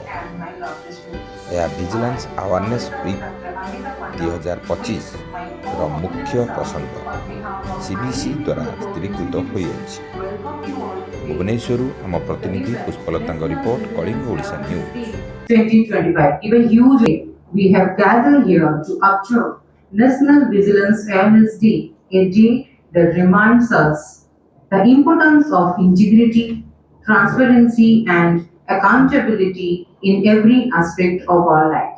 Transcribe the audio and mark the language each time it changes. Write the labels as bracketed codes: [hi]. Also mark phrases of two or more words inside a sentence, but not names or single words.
[or] ଏହା ଭିଜିଲାନ୍ସ ଆୱାରନେସ୍ ୱିକ୍ 2025ର ମୁଖ୍ୟ ପ୍ରସଙ୍ଗ ସିବିସି ଦ୍ୱାରା ସ୍ଥିରୀକୃତ ହୋଇଅଛି। ଭୁବନେଶ୍ୱରରୁ ଆମ ପ୍ରତିନିଧି ପୁଷ୍ପଲତାଙ୍କ ରିପୋର୍ଟ, କଳିଙ୍ଗ ଓଡ଼ିଶା ନ୍ୟୁଜ୍। 2025. [en] Even hugely, we have gathered here to observe National Vigilance Awareness Day, a day that reminds us the importance of integrity, transparency, and accountability in every aspect of our lives.